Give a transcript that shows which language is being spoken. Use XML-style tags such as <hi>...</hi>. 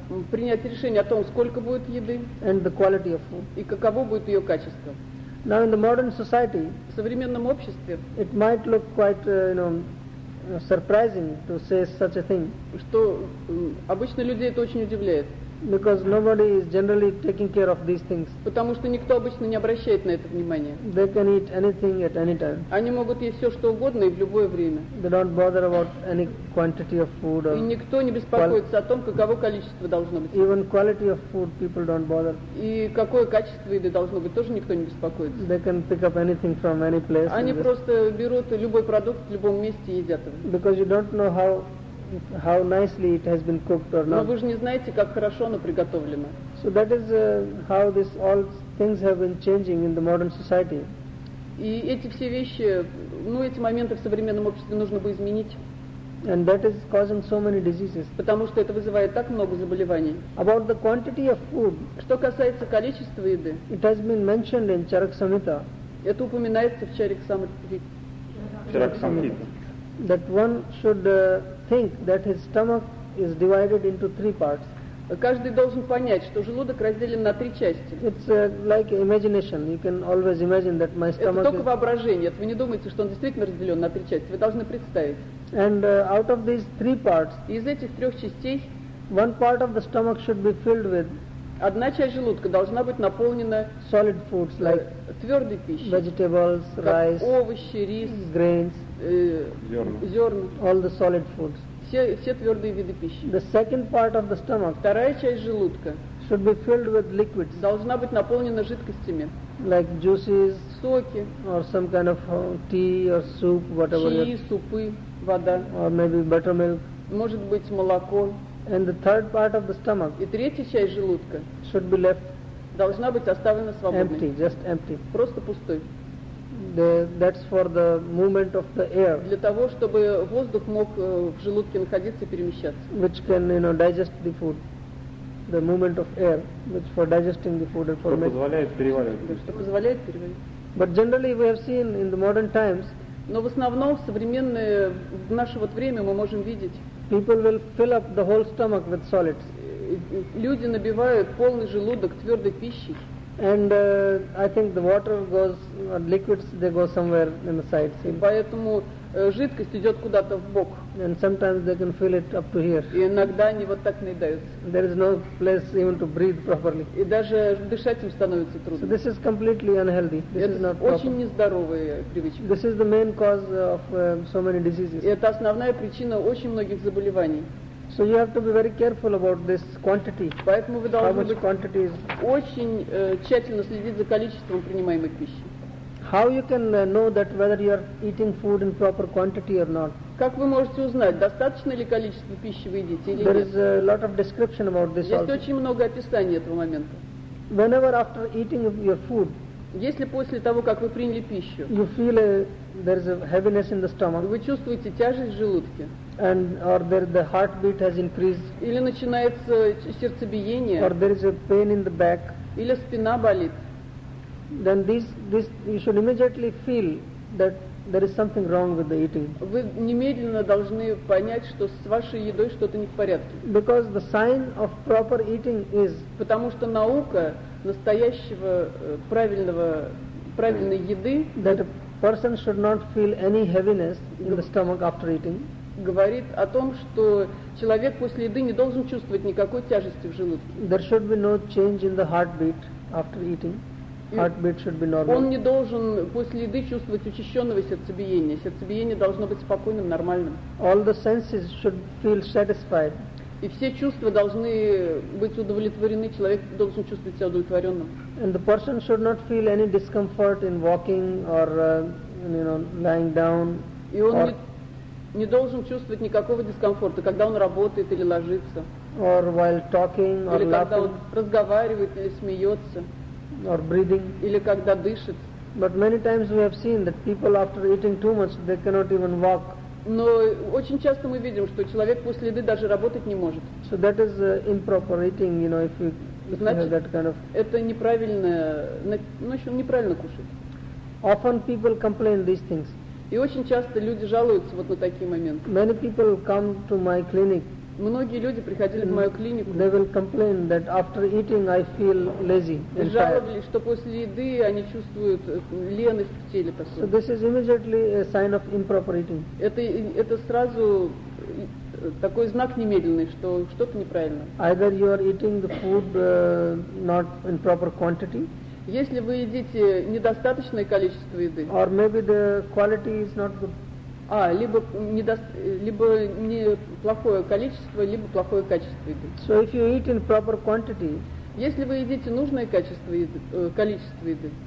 <ru>принять решение о том, сколько будет еды,</ru> <en>and the quality of food,</en> <ru>и каково будет ее качество.</ru> <en>Now in the modern society,</en> <ru>в современном обществе,</ru> <en>it might look quite, surprising to say such a thing.</en> <ru>Что обычно людей это очень удивляет.</ru> <en>Because nobody is generally taking care of these things.</en> <ru>Потому что никто обычно не обращает на это внимания.</ru> <en>They can eat anything at any time.</en> <ru>Они могут есть все что угодно и в любое время.</ru> <en>They don't bother about any quantity of food.</en> <ru>И никто не беспокоится о том, каково количество должно быть.</ru> <en>Even quality of food, people don't bother.</en> <ru>И какое качество еды должно быть, тоже никто не беспокоится.</ru> <en>They can pick up anything from any place.</en> <ru>Они просто берут любой продукт в любом месте и едят его.</ru> <en>Because you don't know how nicely it has been cooked or not.</en> <ru>Но вы же не знаете, как хорошо оно приготовлено.</ru> <en>So that is how this all things have been changing in the modern society.</en> <ru>И эти все вещи, эти моменты в современном обществе нужно бы изменить.</ru> <en>And that is causing so many diseases.</en> <ru>Потому что это вызывает так много заболеваний.</ru> <en>About the quantity of food.</en> <ru>Что касается количества еды.</ru> <en>It has been mentioned in Charak Samhita.</en> <ru>Это упоминается в Charak Samhita. Charak Samhita.</ru> <en>That one should think that his stomach is divided into three parts.</en> <ru>Каждый должен понять, что желудок разделен на три части.</ru> <en>It's like imagination. You can always imagine that my stomach.</en> <ru>Это только воображение. Вы не думаете, что он действительно разделен на три части. Вы должны представить.</ru> <en>And out of these three parts.</en> <ru>Из этих трех частей.</ru> <en>One part of the stomach should be filled with.</en> <ru>Одна часть желудка должна быть наполнена</ru> <en>solid foods like</en> <ru>твердой пищей.</ru> <en>Vegetables, rice.</en> <ru>Овощи, рис.</ru> <en>Grains.</en> <ru>Зерна.</ru> <en>All the solid foods.</en> <ru>Все твердые виды пищи.</ru> <en>The second part of the stomach.</en> <ru>Вторая часть желудка.</ru> <en>Should be filled with liquids.</en> <ru>Должна быть наполнена жидкостями.</ru> <en>like juices,</en> <ru>соки,</ru> <en>or some kind of tea or soup, whatever.</en> <ru>Чаи, супы, вода.</ru> <en>Or maybe buttermilk.</en> <ru>Может быть молоко.</ru> <en>And the third part of the stomach.</en> <ru>И третья часть желудка.</ru> <en>Should be left.</en> <ru>Должна быть оставлена свободной.</ru> <en>Empty, just empty.</en> <ru>Просто пустой.</ru> <en>That's for the movement of the air.</en> <ru>Для того, чтобы воздух мог в желудке находиться и перемещаться.</ru> <en>Which can, you know, digest the food. The movement of air, which for digesting the food and for making.</en> <ru>Что позволяет переваривать. Что позволяет переваривать.</ru> <en>But generally we have seen in the modern times.</en> <ru>Но в основном в современное, в наше вот время мы можем видеть.</ru> <en>People will fill up the whole stomach with solids.</en> <ru>Люди набивают полный желудок твердой пищей.</ru> <en>And I think the water goes, liquids, they go somewhere in the side. See?</en> <ru>Поэтому жидкость идет куда-то в бок.</ru> <en>And sometimes they can fill it up to here.</en> <ru>И иногда они вот так наедаются.</ru> <en>There is no place even to breathe properly.</en> <ru>И даже дышать им становится трудно.</ru> <en>So this is completely unhealthy. This is not proper.</en> <ru>Очень нездоровые привычки.</ru> <en>This is the main cause of so many diseases.</en> <ru>И это основная причина очень многих заболеваний.</ru> <en>So you have to be very careful about this quantity.</en> <ru>Поэтому вы должны быть</ru> <en>quantity is.</en> <ru>Очень тщательно следить за количеством принимаемой пищи.</ru> <en>How you can know that whether you are eating food in proper quantity or not?</en> <ru>Как вы можете узнать, достаточно ли количество пищи вы едите или нет?</ru> <en>There is a lot of description about this.</en> <ru>Есть очень много описаний этого момента.</ru> <en>Whenever after eating your food,</en> <ru>если после того, как вы приняли пищу,</ru> <en>you feel there is a heaviness in the stomach.</en> <ru>Вы чувствуете тяжесть в желудке.</ru> <en>And or there the heartbeat has increased.</en> <ru>Или начинается сердцебиение.</ru> <en>Or there is a pain in the back.</en> <ru>Или спина болит.</ru> <en>Then this you should immediately feel that there is something wrong with the eating.</en> <ru>Вы немедленно должны понять, что с вашей едой что-то не в порядке.</ru> <en>Because the sign of proper eating is.</en> <ru>Потому что наука настоящего правильной еды.</ru> <en>That a person should not feel any heaviness in the stomach after eating.</en> <ru>Говорит о том, что человек после еды не должен чувствовать никакой тяжести в желудке.</ru> <en>There should be no change in the heartbeat after eating. Heartbeat should be normal.</en> <ru>Он не должен после еды чувствовать учащенного сердцебиения. Сердцебиение должно быть спокойным, нормальным.</ru> <en>All the senses should feel satisfied.</en> <ru>И все чувства должны быть удовлетворены. Человек должен чувствовать себя удовлетворенным.</ru> <en>And the person should not feel any discomfort in walking or, you know, lying down.</en> <ru>И он не должен чувствовать никакого дискомфорта, когда он работает или ложится.</ru> <en>Or while talking or laughing.</en> <ru>Или когда он разговаривает или смеется.</ru> <en>Or breathing.</en> <ru>Или когда дышит.</ru> <en>But many times we have seen that people after eating too much, they cannot even walk.</en> <ru>Но очень часто мы видим, что человек после еды даже работать не может.</ru> <en>So that is improper eating, you know, if you have that kind of.</en> <ru>Это неправильное, значит, неправильно кушать.</ru> <en>Often people complain these things.</en> <ru>И очень часто люди жалуются вот на такие моменты.</ru> <en>Many people come to my clinic.</en> <ru>Многие люди приходили в мою клинику.</ru> <en>They will complain that after eating I feel lazy.</en> <ru>Жаловались, что после еды они чувствуют леность в теле.</ru> <en>So this is immediately a sign of improper eating.</en> <ru>Это сразу такой знак немедленный, что что-то неправильно.</ru> <en>Either you are eating the food not in proper quantity.</en> <ru>Если вы едите недостаточное количество еды.</ru> <en>Or maybe the quality is not good.</en> <ru>А, либо неплохое количество, либо плохое качество еды.</ru> <en>So if you eat in proper quantity,</en> <ru>если вы едите нужное количество еды,</ru>